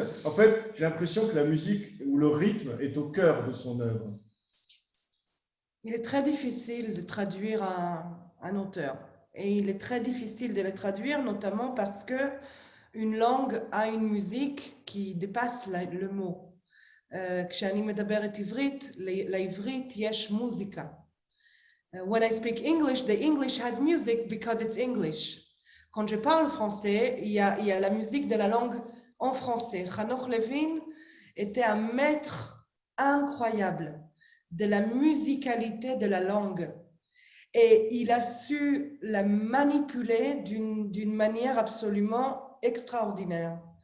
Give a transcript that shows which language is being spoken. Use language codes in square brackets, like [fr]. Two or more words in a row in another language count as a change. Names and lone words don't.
[fr] En fait, j'ai l'impression que la musique ou le rythme est au cœur de son œuvre. Il est très difficile de traduire un auteur. Et il est très difficile de le traduire, notamment parce qu'une langue a une musique qui dépasse le mot. [he] כשאני מדברת עברית, לעברית יש מוזיקה. [en] When I speak English, the English has music because it's English. [fr] Quand je parle français, il y a la musique de la langue en français. Hanoch Levin était un maître incroyable de la musicalité de la langue. Et il a su la manipuler d'une manière absolument extraordinaire.